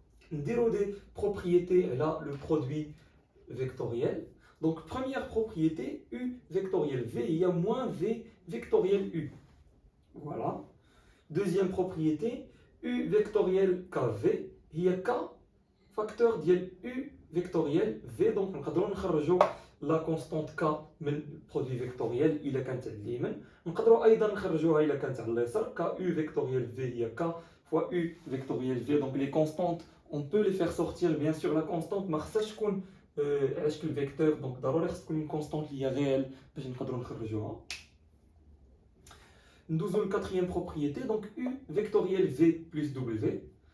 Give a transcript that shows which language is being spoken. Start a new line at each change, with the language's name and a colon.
French: Déro des propriétés, là, le produit vectoriel. Donc première propriété, U vectoriel V, il y a moins V vectoriel U. Voilà. Deuxième propriété, U vectoriel KV, il y a K facteur
Arabic: ديال
French: U vectoriel V. Donc
Arabic: نقدروا نخرجوا
French: la constante K
Arabic: من
French: produit vectoriel
Arabic: إلا كانت على اليمين. نقدروا أيضا نخرجوها إلا كانت على اليسار.
French: K U vectoriel V هي K fois U vectoriel V. Donc les constantes on peut les faire sortir. Bien sûr la constante
Arabic: ما خصهاش تكون
French: على شكل vecteur. Donc
Arabic: ضروري خص تكون
French: une constante
Arabic: اللي هي
French: réelle
Arabic: باش نقدروا نخرجوها.
French: Nous avons la quatrième propriété, donc U vectoriel V plus W.